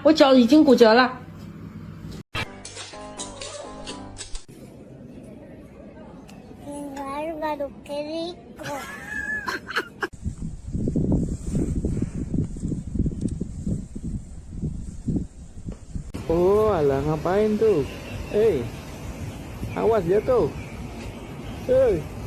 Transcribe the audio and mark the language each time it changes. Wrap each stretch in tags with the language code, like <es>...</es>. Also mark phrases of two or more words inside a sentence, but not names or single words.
<zh>我脚已经骨折了。</zh> <es>Bárbaro, qué rico.</es> <id>Oh, alah ngapain tuh? Awas dia tuh. Hey.</id>